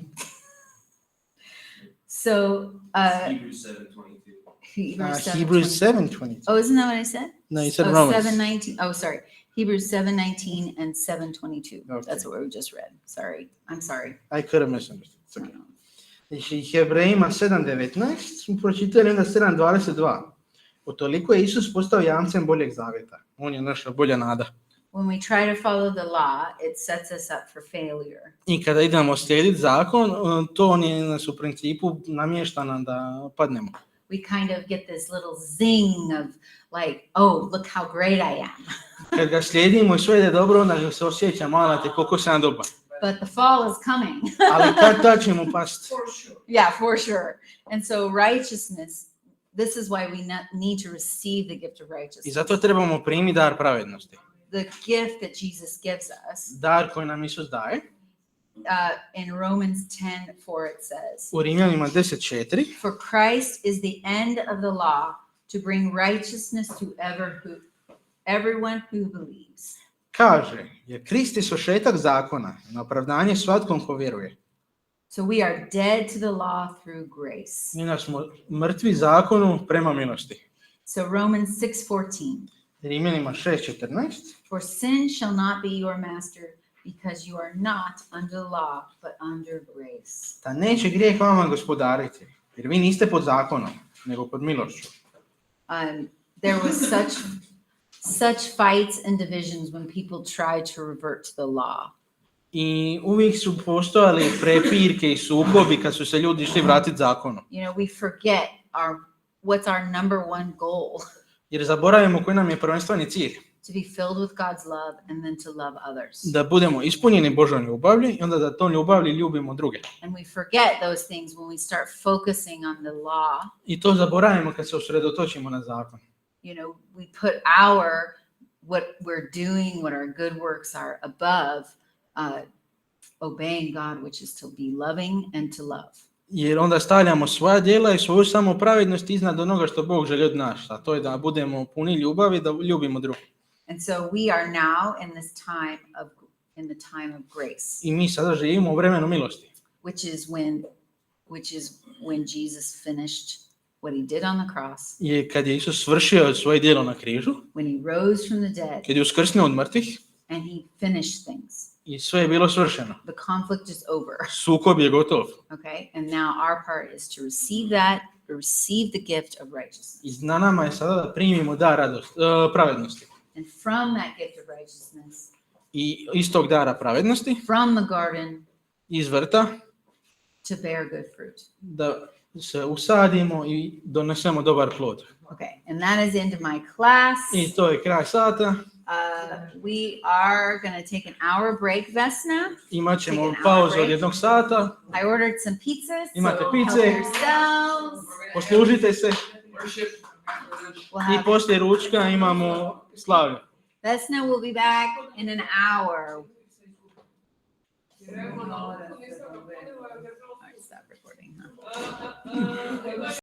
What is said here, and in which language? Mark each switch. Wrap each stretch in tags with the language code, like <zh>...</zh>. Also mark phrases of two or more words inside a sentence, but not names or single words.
<en>time. So, Hebrews 7:22. Hebrews 7:22. Oh, isn't that what I said? No, you said Oh, Romans. 7:19. Oh, sorry. Hebrews 7:19 and 7:22. Okay. That's what we just read. Sorry. I'm sorry. I could have misunderstood. It's No, okay. no.</en> <hr>Znači, Hebrejima 7:19 smo pročitali, onda 7:22. Utoliko je Isus postao jamcem boljeg zavjeta. On je naša bolja nada.</hr> <en>When we try to follow the law, it sets us up for failure.</en> <hr>I kada idemo slijediti zakon, to nas u principu namješta nam da padnemo.</hr> <en>We kind of get this little zing of like, oh, look how great I am.</en> <hr>Kad ga slijedimo i sve ide dobro, onda se osjeća malo te koliko sam dobar.</hr> <en>But the fall is coming.</en> <hr>Ali kad ćemo pasti?</hr> <en>For sure. Yeah, for sure. And so righteousness, this is why we need to receive the gift of</en> <hr>I</hr> <en>righteousness.</en> <hr>zato trebamo primiti dar pravednosti.</hr> <en>The gift that Jesus gives us.</en> <hr>Dar koji nam Isus daje.</hr> <en>In Romans 10:4 it says,</en> <hr>U Rimljanima 10:4.</hr> <en>for Christ is the end of the law to bring righteousness to everyone who believes.</en> <hr>Kaže, jer Krist je svršetak zakona, na opravdanje svatkom ko vjeruje.</hr> <en>So we are dead to the law through grace.</en> <hr>Mi smo mrtvi zakonu prema milosti.</hr> <en>So Romans 6:14.</en> <hr>Rimljanima 6:14.</hr> <en>For sin shall not be your master because you are not under law but under grace.</en> <hr>Da neće grijeh vama gospodariti, jer vi niste pod zakonom, nego pod milošću.</hr> <en>There was such fights and divisions when people tried to revert to the law.</en> <hr>I uvijek su postojali prepirke i sukobi kad su se ljudi išli vratiti zakonu.</hr> <en>You know, we forget what's our number one goal.</en> <hr>Jer zaboravimo koji nam je prvenstveni cilj.</hr> <en>To be filled with God's love and then to love others.</en> <hr>Da budemo ispunjeni Božjom ljubavlju i onda da tom ljubavlju ljubimo druge.</hr> <en>And we forget those things when we start focusing on the law.</en> <hr>I to zaboravimo kad se usredotočimo na zakon.</hr> <en>You know, we put what we're doing, what our good works are above obeying God, which is to be loving and to love.</en> <hr>Jer onda stavljamo svoja djela i svoju samopravednost iznad onoga što Bog želi od nas, a to je da budemo puni ljubavi, da ljubimo druge.</hr> <en>And so we are now in the time of grace,</en> <hr>I mi sada živimo u vremenu milosti,</hr> <en>which is when Jesus finished what he did on the cross,</en> <hr>je kad je Isus svršio svoje djelo na križu,</hr> <en>when he rose from the dead</en> <hr>kad je uskrsnuo od mrtvih</hr> <en>and he finished things.</en> <hr>i sve je bilo svršeno.</hr> <en>The conflict is over.</en> <hr>Sukob je gotov.</hr> <en>Okay, and now our part is to receive the gift of righteousness.</en> <hr>I na nama je sada da primimo dar pravednosti.</hr> <en>And from that gift of righteousness,</en> <hr>I iz tog dara pravednosti,</hr> <en>from the garden,</en> <hr>iz vrta,</hr> <en>to bear good fruit.</en> <hr>da se usadimo i donesemo dobar plod.</hr> <en>Okay, and that is into my class.</en> <hr>I to je kraj sata.</hr> <en>We are going to take an hour break,</en> <hr>Vesna. Imat ćemo</hr> <en>Take an hour</en> <hr>pauzu od</hr> <en>break.</en> <hr>1 sata.</hr> <en>I ordered some pizzas,</en> <hr>Imate</hr> <en>so</en> <hr>pice.</hr> <en>help yourselves.</en> <hr>Poslužite se</hr> <en>Worship. We'll</en> <hr>i</hr> <en>have,</en> <hr>poslije ručka imamo slavlje.</hr> <en>Vesna will be back in an hour. All right, stop recording, huh?</en>